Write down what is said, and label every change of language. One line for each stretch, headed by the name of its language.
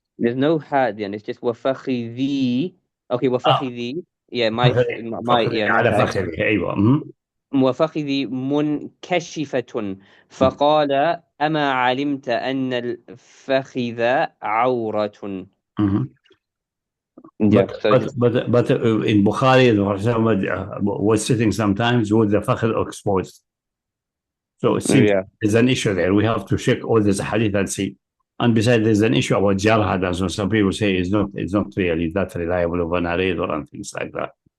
English: there's no had and it's just
Arabic: وفخذي
English: okay وفخذي yeah my yeah
Arabic: على فخذه أيوة وفخذي منكشفة فقال أما علمت أن الفخذ عورة
English: but in Bukhari was sitting sometimes with the fakhr exposed, so it seems there's an issue there. We have to check all this hadith and see. And besides, there's an issue about jarhad, as some people say it's not really that reliable of a narrator and things like that.